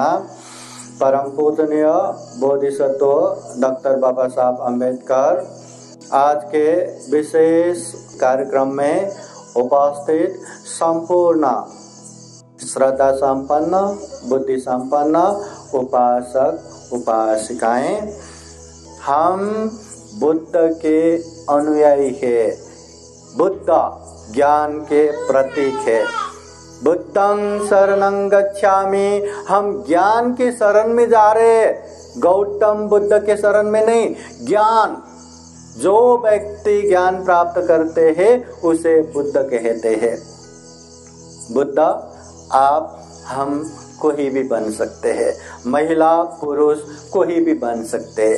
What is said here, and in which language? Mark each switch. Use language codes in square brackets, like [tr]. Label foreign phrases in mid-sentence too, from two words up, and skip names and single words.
[hi] परम पूजनीय बोधिसत्व डॉक्टर बाबा साहब अम्बेडकर आज के विशेष कार्यक्रम में उपस्थित संपूर्ण श्रद्धा संपन्न बुद्धि संपन्न उपासक उपासिकाएं, हम बुद्ध के अनुयायी है। बुद्ध ज्ञान के प्रतीक है। [pi] बुद्धं शरणं गच्छामि, [hi] हम ज्ञान के शरण में जा रहे। गौतम बुद्ध के शरण में नहीं, ज्ञान। जो व्यक्ति ज्ञान प्राप्त करते हैं उसे बुद्ध कहते हैं। बुद्ध आप हम कोई भी बन सकते हैं, महिला पुरुष कोई भी बन सकते हैं।